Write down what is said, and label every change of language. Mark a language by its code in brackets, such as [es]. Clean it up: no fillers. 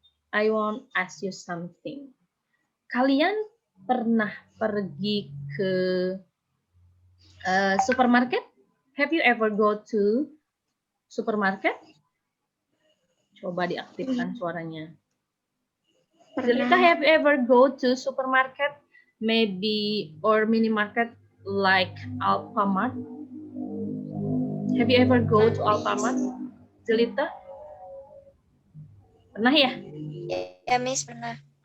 [en] I want ask you something. [id] Kalian pernah pergi ke supermarket? [en] Have you ever go to supermarket? [id] Coba diaktifkan suaranya. [en] Jelita, have you ever go to supermarket, maybe or mini market like Alfamart? Have you ever go to Alfamart, Jelita? [id] Pernah ya? Ya, Miss, pernah.